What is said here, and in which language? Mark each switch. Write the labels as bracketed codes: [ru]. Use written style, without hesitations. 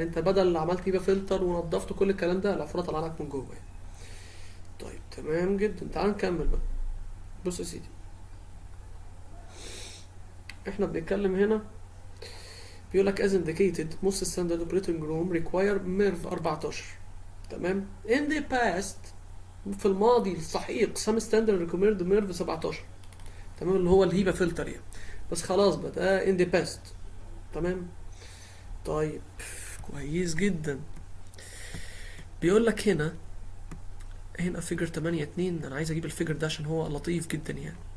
[ar] يعني انت بدل اللي عملت يبقى فلتر ونضفت كل الكلام ده، العفونه طلع لك من جوه يعني. طيب تمام جدا. تعال نكمل بقى. بص يا سيدي، احنا بنتكلم هنا بيقول لك [en] as indicated most standard operating room require MERV 14. [ar] تمام. [en] in the past [ar] في الماضي السحيق [en] some standard recommend MERV 17. [ar] تمام، اللي هو الهيبا فلتر يعني. بس خلاص بقى ده [en] in the past. [ar] تمام. طيب كويس جدا. بيقول لك هنا فيجر 8.2. انا عايز اجيب الفيجر ده عشان هو لطيف جدا يعني.